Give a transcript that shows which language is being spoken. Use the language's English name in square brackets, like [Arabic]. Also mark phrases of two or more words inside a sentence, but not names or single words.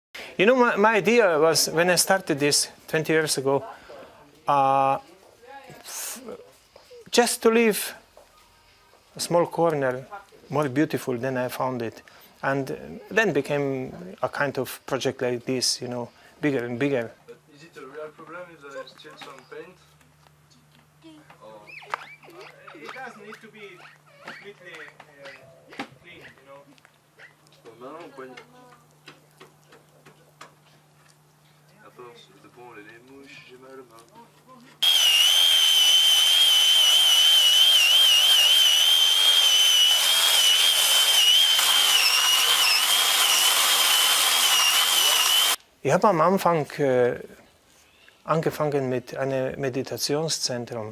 [English] You know, my idea was, when I started this 20 years ago, just to leave a small corner more beautiful than I found it. And then became a kind of project like this, you know, bigger and bigger. But is it a real problem if there is still some paint? Or... It doesn't need to be completely clean, you know. [French] Bon, maintenant, on poigne. À force de prendre les mouches, j'ai mal aux mains. [German] Ich habe am Anfang angefangen mit einem Meditationszentrum.